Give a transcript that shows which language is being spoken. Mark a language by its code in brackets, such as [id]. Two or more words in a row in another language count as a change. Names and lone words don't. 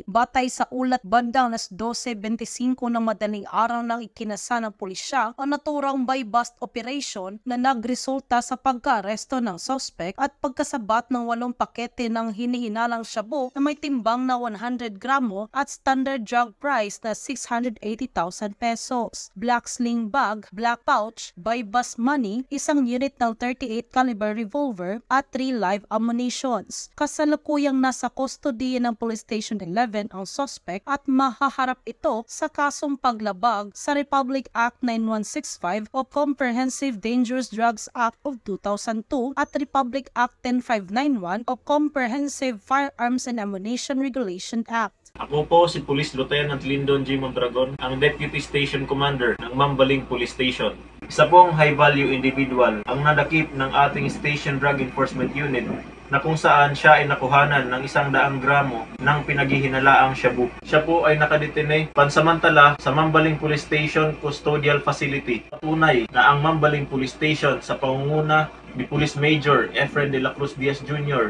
[tl] Batay sa ulat, bandang alas 12:25 ng madaling araw nang ikinasa ng pulisya ang naturang [en] buy-bust operation [tl] na nagresulta sa pagka-aresto ng suspect at pagkasabat ng 8 pakete ng hinihinalang shabu na may timbang na 100 gramo at [en] standard drug price [tl] na 680,000 pesos. [en] Black sling bag, black pouch, buy-bust money, [tl] isang unit ng 38 [en] caliber revolver [tl] at 3 [en] live ammunitions. [tl] Kasalukuyang nasa kustodiya ng Police Station 11 ang suspect at mahaharap ito sa kasong paglabag sa Republic Act 9165 o Comprehensive Dangerous Drugs Act of 2002 at Republic Act 10591 o Comprehensive Firearms and Ammunition Regulation Act. Ako po si Police Lieutenant Lindon G. Mondragon, ang [en] Deputy Station Commander [tl] ng Mambaling Police Station. Isa pong [en] high-value individual [tl] ang nadakip ng ating Station Drug Enforcement Unit na kung saan siya ay nakuhanan ng 100 gramo ng pinaghihinalaang shabu. Siya po ay nakadetene pansamantala sa Mambaling Police Station Custodial Facility. Patunay na ang Mambaling Police Station sa pangunguna ni Police Major Efren de la Cruz Diaz Jr.